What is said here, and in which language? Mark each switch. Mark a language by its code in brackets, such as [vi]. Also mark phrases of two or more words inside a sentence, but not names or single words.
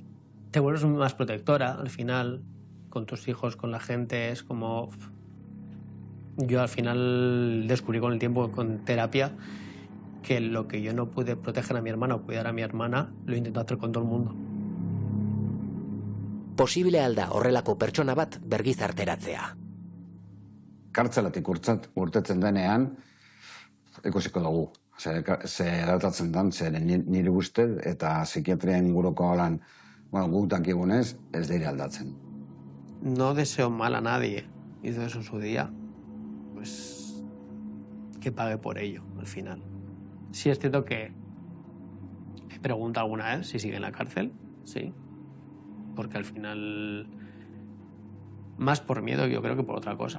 [es] Te vuelves más protectora al final, con tus hijos, con la gente, es como... Yo al final descubrí con el tiempo, con terapia, que lo que yo no pude proteger a mi hermana o cuidar a mi hermana, lo intento hacer con todo el mundo. [eu] Posible alda horrelako pertsona bat bergizarteratzea. Kartzelatik urtetzen denean, ikusiko dugu. Ze eratatzen den, nire uste eta psikiatria inguruko lan guk dakigunez, ez dira aldatzen. [es] No deseo mal a nadie, hizo eso en su día, pues que pague por ello al final. Sí es cierto que he preguntado alguna vez si sigue en la cárcel, sí, porque al final, más por miedo yo creo que por otra cosa.